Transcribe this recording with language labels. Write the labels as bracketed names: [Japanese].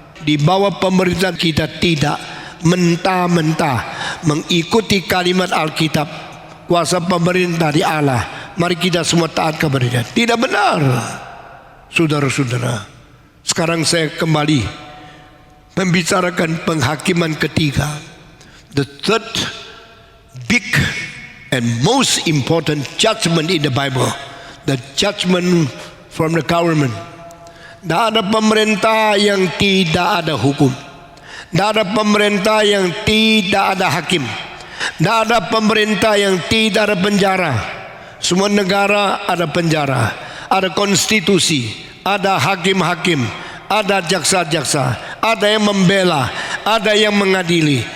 [Indonesian] Di bawah pemerintahan kita tidak mentah-mentah mengikuti kalimat Alkitab, kuasa pemerintah di Allah, mari kita semua taat kepada Dia. Tidak benar, saudara-saudara. Sekarang saya kembali membicarakan penghakiman ketiga. [English] The third big and most important judgment in the Bible, the judgment from the government. [Indonesian] Tidak ada pemerintah yang tidak ada hukum. Tidak ada pemerintah yang tidak ada hakim. Tidak ada pemerintah yang tidak ada penjara. Semua negara ada penjara, ada konstitusi, ada hakim-hakim, ada jaksa-jaksa, ada yang membela, ada yang mengadili.